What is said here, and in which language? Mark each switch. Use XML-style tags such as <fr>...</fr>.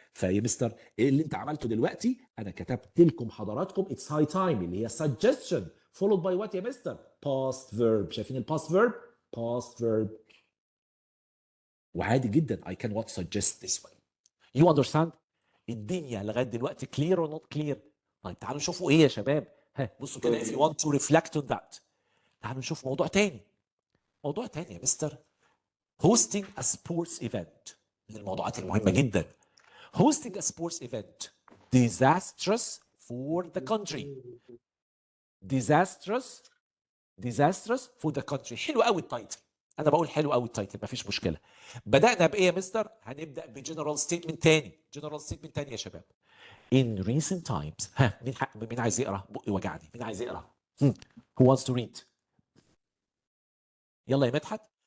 <ar>فيا مستر ايه اللي انت عملته دلوقتي؟ انا كتبت لكم حضراتكم</ar> <en>it's high time</en> <ar>اللي هي suggestion</ar> <en>followed by what</en> <ar>يا مستر؟ past verb. شايفين الباست verb؟ past verb. وعادي جدا</ar> <en>I can what suggest this way. You understand؟</en> <ar>الدنيا لغايه دلوقتي</ar> <en>clear or not clear؟</en> <ar>طيب تعالوا نشوفوا ايه يا شباب. ها بصوا كده</ar> <en>if you want to reflect on that.</en> <ar>تعالوا نشوف موضوع تاني يا مستر.</ar> <en>hosting a sports event</en> <ar>من الموضوعات المهمه جدا.</ar> <en>hosting a sports event disastrous for the country. disastrous for the country.</en> <ar>حلو قوي التايتل. انا بقول حلو قوي التايتل، مفيش مشكله. بدانا بايه يا مستر؟ هنبدا بجنرال ستيتمنت تاني. يا شباب.</ar> <en>in recent times.</en> <ar>ها مين عايز يقرا؟ بقي وجعني. مين عايز يقرا؟</ar> <en>who wants to read؟</en> <ar>يلا يا مدحت.</ar>